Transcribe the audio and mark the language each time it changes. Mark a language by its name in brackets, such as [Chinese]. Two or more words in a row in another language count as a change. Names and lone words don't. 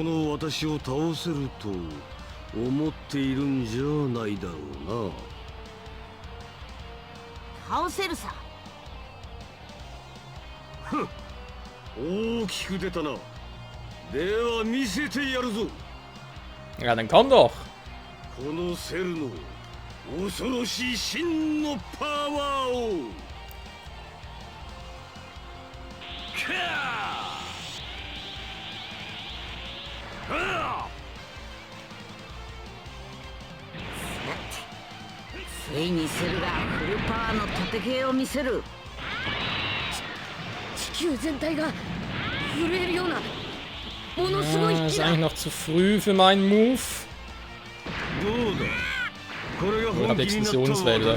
[Japanese] の私を倒せると思っているんじゃないだろうな。倒せるさ。大きく出たな。では見せてやるぞ。 [German] Ja, dann komm doch. [Japanese] このセルの恐ろしい真のパワーを。ついにセルがフルパワーの盾系を見せる。地球全体が震えるようなものすごい [German] Das [Japanese] 火 [German] ist [Japanese] だ。 [German] eigentlich noch zu früh für meinen Move. [Japanese] どうだ。これが本気になった私だ。